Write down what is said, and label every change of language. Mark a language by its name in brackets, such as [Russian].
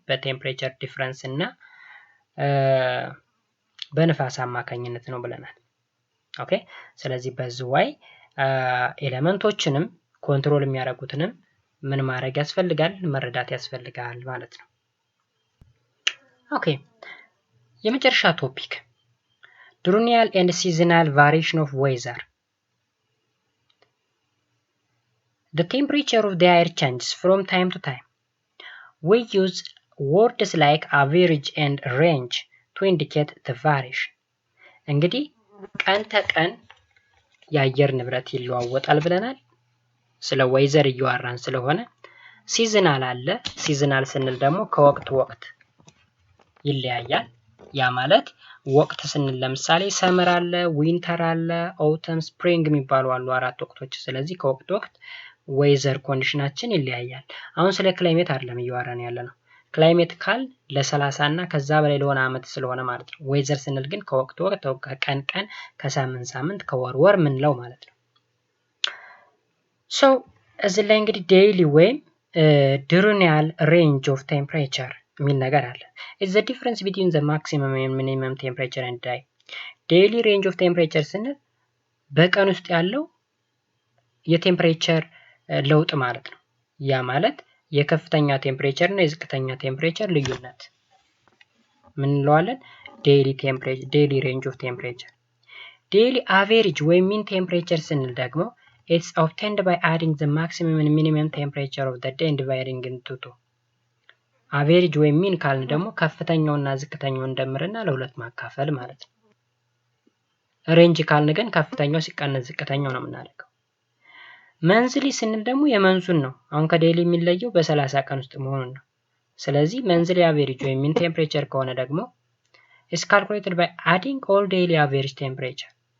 [Amharic] በቴምፕሬቸር ዲፍረንስ እና በንፋስ አማካኝነት ነው ብለናል። ኦኬ። ስለዚህ በዚህ ዋይ ኤሌመንቶችንም ኮንትሮል የሚያደርጉትንም ምን ማድረግ ያስፈልጋል? መረዳት ያስፈልጋል ማለት ነው። ኦኬ። የመጨረሻ ቶፒክ [English] diurnal and seasonal variation of weather. The temperature of the air changes from time to time. We use words like average and range to indicate the variation. [Amharic] እንግዲህ ቀን ተቀን የአየር ንብረት ይለዋወጣል ብለናል። ስለ ዌዘር እያወራን ስለሆነ ሲዝናል አለ። ሲዝናል ስንል ደግሞ ከወቅት ወቅት ይለያያል። ያ ማለት ወቅት ስንል ለምሳሌ ሰመር አለ፣ ዊንተር አለ፣ ኦተም፣ ስፕሪንግ የሚባሉ አሉ አራት ወቅቶች። ስለዚህ ከወቅት ወቅት ዌዘር ኮንዲሽናችን ይለያያል። አሁን ስለ ክላይሜት አይደለም እያወራን ያለ ነው። ክላይሜት ካል ለ30 እና ከዛ በላይ ለሆነ አመት ስለሆነ ማለት ነው። ዌዘር ስንል ግን ከወቅት ወቅት፣ ከቀን ቀን፣ ከሳምንት ሳምንት፣ ከወር ወር ምንለው ማለት ነው። ሶ እዚህ ላይ እንግዲህ ዴይሊ ወይም diurnal range of temperature የሚል ነገር አለ። [English] It's the difference between the maximum and minimum temperature and day. Daily range of temperature [Amharic] ስንል በቀን ውስጥ ያለው የቴምፕሬቸር ለውጥ ማለት ነው። ያ ማለት የከፍተኛ ቴምፕሬቸር እና የዝቅተኛ ቴምፕሬቸር ልዩነት ምን እንለዋለን? [English] daily range of temperature. Daily average ወይም mean temperature [Amharic] ስንል ደግሞ [English] it's obtained by adding the maximum and minimum temperature of the day and dividing into two. [Amharic] አቬሬጅ ወይም ሚን ካልን ደግሞ ከፍተኛውና ዝቅተኛውን እንደምርና ለሁለት ማካፈል ማለት ነው። ሬንጅ ካልን ግን ከፍተኛው ሲቀነስ ዝቅተኛው ነው የምናደርገው። መንዝሊ ስንል ደግሞ የመንዙን ነው። አሁን ከዴይሊ የሚለየው በ30 ቀን ውስጥ መሆኑን ነው። ስለዚህ መንዝሊ አቬሬጅ ወይም ሚን ቴምፕሬቸር ከሆነ ደግሞ [English] is calculated by adding all daily average temperature.